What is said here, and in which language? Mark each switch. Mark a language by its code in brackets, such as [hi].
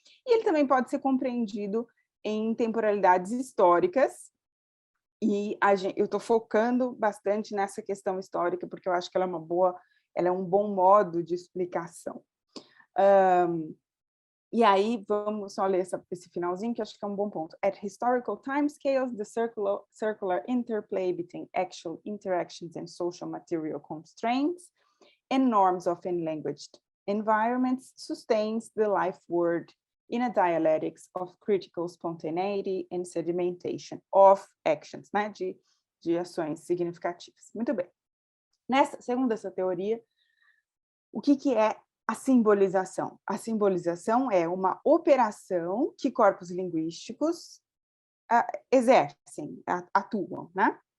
[pt] E ele também pode ser compreendido em temporalidades históricas, e eu estou focando bastante nessa questão histórica, porque eu acho que ela é um bom modo de explicação. E aí, vamos só ler esse finalzinho, que eu acho que é um bom ponto. [en] At historical timescales, the circular interplay between actual interactions and social material constraints and norms of in-languaged environments sustains the life word in a dialectics of critical spontaneity and sedimentation of actions, né? [pt] De ações significativas. Muito bem. Segundo essa teoria, o que é a simbolização? A simbolização é uma operação que corpos linguísticos exercem, atuam, né?